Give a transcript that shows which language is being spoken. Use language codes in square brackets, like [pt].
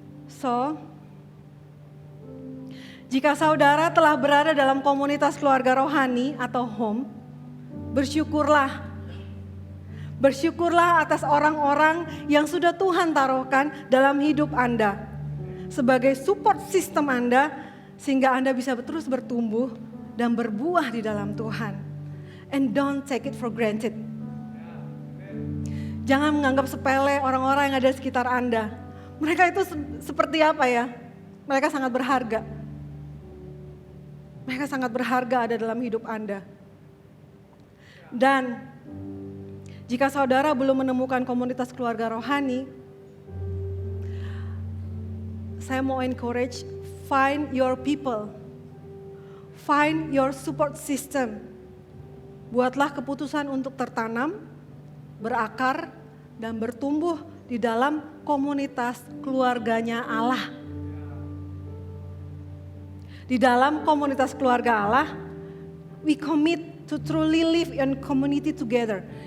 [id] So, jika saudara telah berada dalam komunitas keluarga rohani atau home, bersyukurlah. Bersyukurlah atas orang-orang yang sudah Tuhan taruhkan dalam hidup Anda. Sebagai support system Anda, sehingga Anda bisa terus bertumbuh dan berbuah di dalam Tuhan. [en] And don't take it for granted. [id] Jangan menganggap sepele orang-orang yang ada di sekitar Anda. Mereka itu seperti apa ya? Mereka sangat berharga. Mereka sangat berharga ada dalam hidup Anda. Dan jika saudara belum menemukan komunitas keluarga rohani, saya mau [en] encourage, find your people. Find your support system. [id] Buatlah keputusan untuk tertanam, berakar, dan bertumbuh di dalam komunitas keluarganya Allah. Di dalam komunitas keluarga Allah, [en] we commit to truly live in community together.